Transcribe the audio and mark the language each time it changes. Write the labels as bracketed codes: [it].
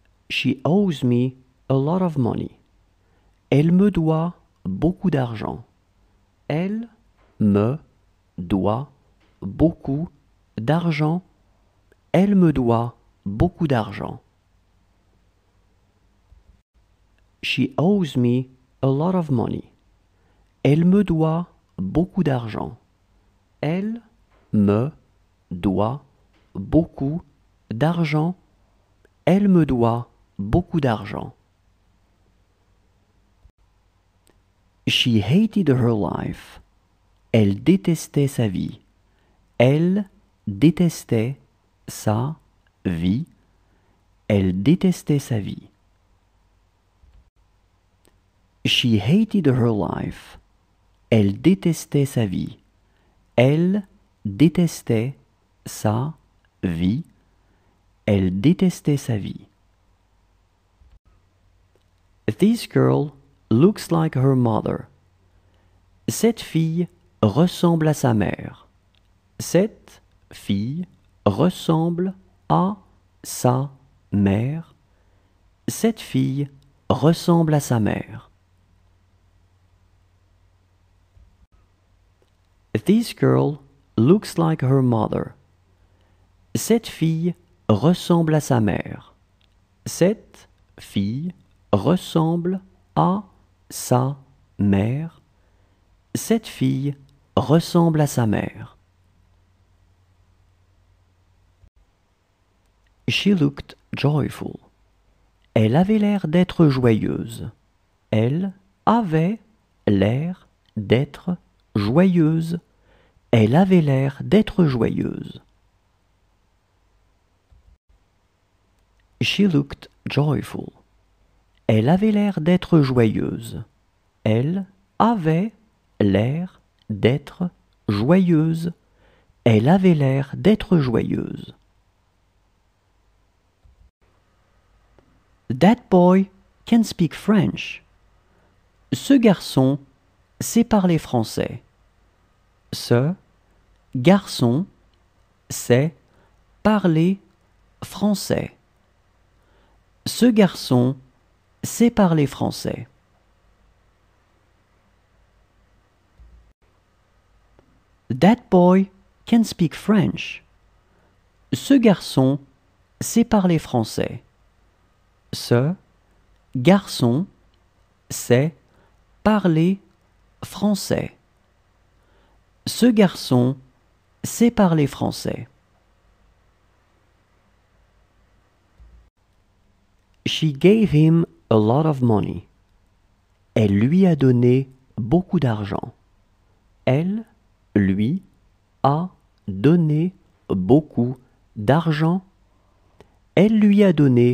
[en] She owes me a lot of money. [fr] Elle me doit beaucoup d'argent. Elle me doit beaucoup d'argent. Elle me doit beaucoup d'argent. She owes me a lot of money. Elle me doit beaucoup d'argent. Elle me doit beaucoup d'argent. Elle me doit beaucoup d'argent. [en] She hated her life. [fr] Elle détestait sa vie. Elle détestait sa vie. Elle détestait sa vie. [en] She hated her life. [fr] Elle détestait sa vie. Elle détestait sa vie. Elle détestait sa vie. [en] This girl looks like her mother. [fr] Cette fille ressemble à sa mère. Cette fille ressemble à sa mère. Cette fille ressemble à sa mère. [en] This girl looks like her mother. [fr] Cette fille ressemble à sa mère. Cette fille ressemble à sa mère. Cette fille ressemble à sa mère. [en] She looked joyful. [fr] Elle avait l'air d'être joyeuse. Elle avait l'air d'être joyeuse. Elle avait l'air d'être joyeuse. [en] She looked joyful. [fr] Elle avait l'air d'être joyeuse. Elle avait l'air d'être joyeuse. Elle avait l'air d'être joyeuse. [en] That boy can speak French. [fr] Ce garçon sait parler français. Ce garçon sait parler français. Ce garçon sait parler français. [en] That boy can speak French. [fr] Ce garçon sait parler français. Ce garçon sait parler français. Ce garçon sait parler français. [en] She gave him a lot of money. [fr] Elle lui a donné beaucoup d'argent. Elle lui a donné beaucoup d'argent. Elle lui a donné beaucoup d'argent.